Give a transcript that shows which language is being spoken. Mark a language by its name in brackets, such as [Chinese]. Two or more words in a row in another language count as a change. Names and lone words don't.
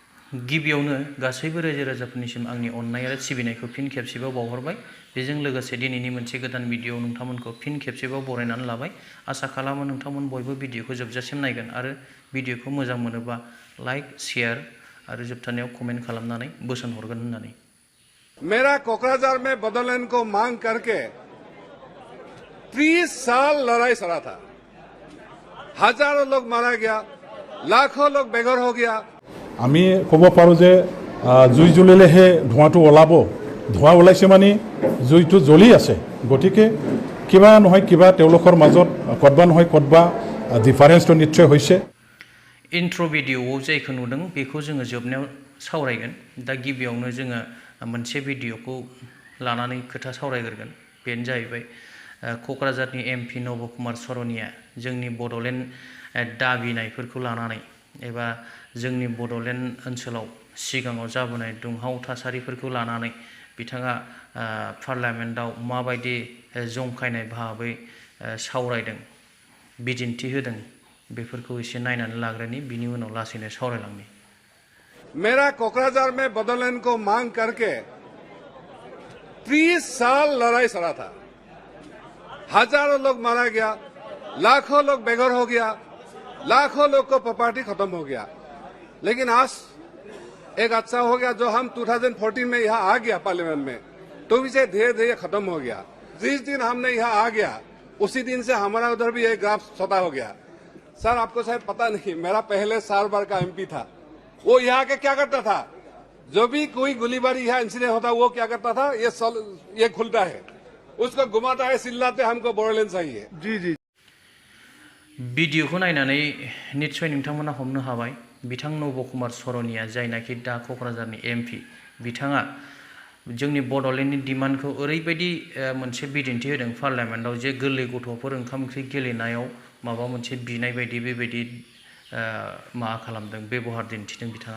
[Bodo] गिबियावनो गासैबो रायजो राजाफोरनिसिम आंनि अननाय आरो सिबिनायखौ फिन खेबसेबाव बावहरबाय। बेजों लोगोसे दिनैनि मोनसे गोदान भिडिअ नोंथांमोनखौ फिन खेबसेबाव बरायनानै लाबाय। आसा खालामो नोंथांमोन बयबो भिडिअखौ जोबजासिम नायगोन आरो भिडिअखौ मोजां मोनोबा [English] like share [Bodo] आरो जोबथारनायाव कमेन्ट खालामनानै बोसोन हरगोन होननानै। [Hindi] मेरा कोकराझार में बोडोलैंड को मांग करके 30 साल लड़ाई सड़ा था। हजारों लोग मारा गया, लाखों लोग बेघर हो गया। [Assamese] আমি ক'ব পাৰোঁ যে জুই জ্বলিলেহে ধোঁৱাটো ওলাব, ধোঁৱা ওলাইছে মানে জুইটো জ্বলি আছে। গতিকে কিবা নহয় কিবা তেওঁলোকৰ মাজত ক'ৰবা নহয় ক'ৰবা ডিফাৰেন্সটো নিশ্চয় হৈছে। [Bodo] इन्ट्र' भिडिअ'आव जायखौ नुदों बेखौ जोङो जोबनायाव सावरायगोन। दा गिबियावनो जोङो मोनसे भिडिअ'खौ लानानै खोथा सावरायग्रोगोन। बेनो जाहैबाय क'क्राझारनि MP नब सारनिया जोंनि बड'लेण्ड दाबिनायफोरखौ लानानै एबा जोंनि बड'लेण्ड ओनसोलाव सिगाङाव जाबोनाय दुंहाव थासारिफोरखौ लानानै बिथाङा पार्लामेन्टआव माबायदि जंखायनाय भाबै सावरायदों, बिदिन्थि होदों, बेफोरखौ एसे नायनानै लाग्रोनि, बिनि उनाव लासैनो सावरायलांनि। [Hindi] मेरा कोकराझार में बोडोलैंड को मांग करके 30 साल लड़ाई सड़ा था। हजारों लोग मारा गया, लाखों लोग बेघर हो गया, लाखों लोग को प्रॉपर्टी खत्म हो गया। लेकिन आज एक अच्छा हो गया जो हम 2014 में यहाँ आ गया पार्लियामेंट में, तो इसे धीरे धीरे खत्म हो गया। जिस दिन हमने यहाँ आ गया उसी दिन से हमारा उधर भी एक ग्राफ छोटा हो गया। सर आपको शायद पता नहीं, मेरा पहले 4 बार का MP था। वो यहाँ के क्या करता था, जो भी कोई गोलीबारी यहाँ इंसिडेंट होता वो क्या करता था, ये खुलता है, उसको घुमाता है, चिल्लाते हमको बोडोलैंड चाहिए। जी जी। [Bodo] भिडिअखौ नायनानै निश्चय नोंथांमोना हमनो हाबाय बिथां नब सारनिया जायनाखि दा क'क्राझारनि MP, बिथाङा जोंनि बड'लेण्डनि डिमान्डखौ ओरैबायदि मोनसे बिदिन्थि होदों पार्लामेन्टआव जे गोरलै गथ'फोर ओंखाम ओंख्रि गेलेनायाव माबा मोनसे बिनाय बायदि बेबायदि माबा खालामदों, बेबहार दिन्थिदों बिथाङा।